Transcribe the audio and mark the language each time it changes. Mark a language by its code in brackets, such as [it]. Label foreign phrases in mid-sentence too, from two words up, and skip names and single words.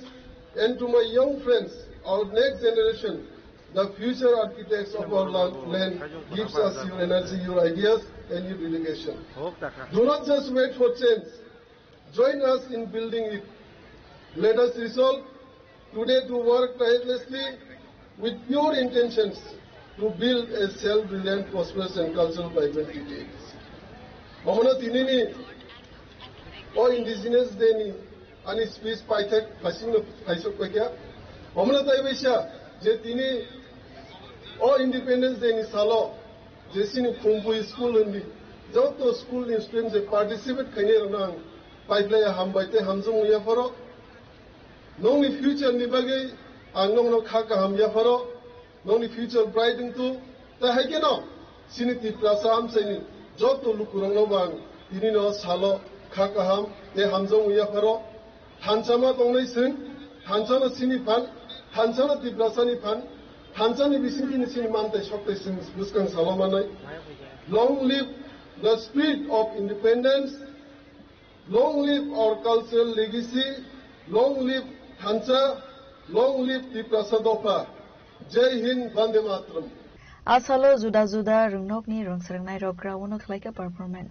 [en] And to my young friends, our next generation, the future architects of our land, gives us your energy, your ideas and your dedication. Do not just wait for change. Join us in building it. Let us resolve today to work tirelessly with pure intentions to build a self-reliant, prosperous and cultural vibrant city. [trp] Mamana tinini o indigenous deni ani speech paithak phasing phaisok pakya. Mamana taibisha je tini o independence deni salo je sini khumbu school undi joto school ni students je participate khane ranang paiplaya hambaite hamjung ya faro nongni future ni bagai angong no khaka ham ya faro nongni [en] future bright [trp] into ta haikeno sini tiprasam sini joto lukurang no bang tini no salo khaka ham te hamjung ya faro hanchama tongnai sin hanchama sini pan hanchama tiprasani pan hanchani bisini sini mante shokte sin buskang salamanai. [en] Long live the spirit of independence. Long live our cultural legacy. Long live Hancha. Long live Tiprasadopa. [hi] Jai Hind, Vande Mataram. [trp] Asalo juda-juda rungokni rungsrengnai rokrawono khlaika performance.